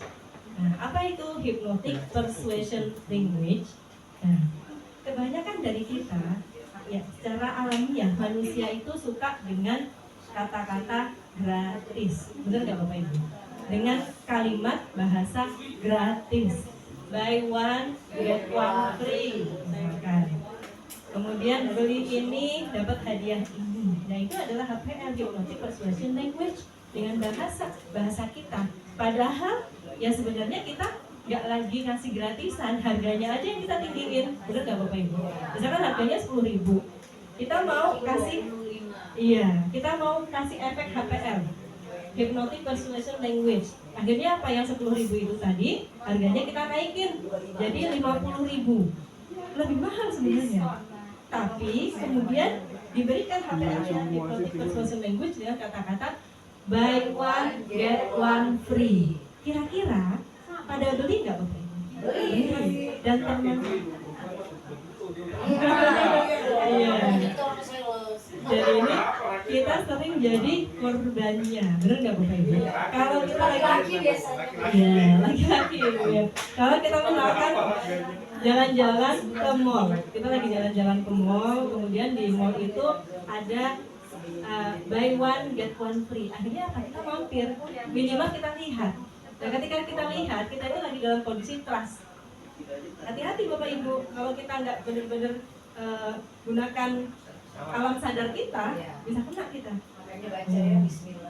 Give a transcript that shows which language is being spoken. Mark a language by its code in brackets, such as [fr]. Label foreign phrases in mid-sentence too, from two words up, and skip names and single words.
[id] Nah, apa itu [en] Hypnotic Persuasion Language? [id] Nah, kebanyakan dari kita ya secara alamiah manusia itu suka dengan kata-kata gratis, benar nggak Bapak Ibu? Dengan kalimat bahasa gratis, [en] buy one get one free, [id] misalkan. Kemudian beli ini dapat hadiah ini. Nah itu adalah HPL, [en] Hypnotic Persuasion Language, [id] dengan bahasa kita. Padahal ya sebenarnya kita nggak lagi ngasih gratisan, harganya aja yang kita tinggiin, bener nggak Bapak Ibu? Misalkan harganya 10.000, kita mau kasih, kita mau kasih efek HPL, [en] Hypnotic Persuasion Language. [id] Akhirnya apa, yang 10.000 itu tadi harganya kita naikin jadi 50.000, lebih mahal sebenarnya. Tapi kemudian diberikan HPL-nya [en] Hypnotic Persuasion Language [id] dengan kata-kata [en] buy one get one free. [id] Kira-kira pada beli nggak Bapak Ibu? Beli. Dan teman iya. Jadi ini kita sering jadi korbannya, benar nggak Bapak Ibu? Kalau kita Laki-laki biasanya. iya laki-laki ya. Kalau kita misalkan jalan-jalan ke mall, kita lagi jalan-jalan ke mall, kemudian di mall itu ada [en] buy one get one free. [id] Akhirnya apa? Kita mampir, minimal kita lihat. Dan ketika kita lihat, kita itu lagi dalam kondisi trust. Hati-hati Bapak Ibu, kalau kita nggak benar-benar gunakan alam sadar kita, bisa kena kita. Makanya baca ya Bismillah.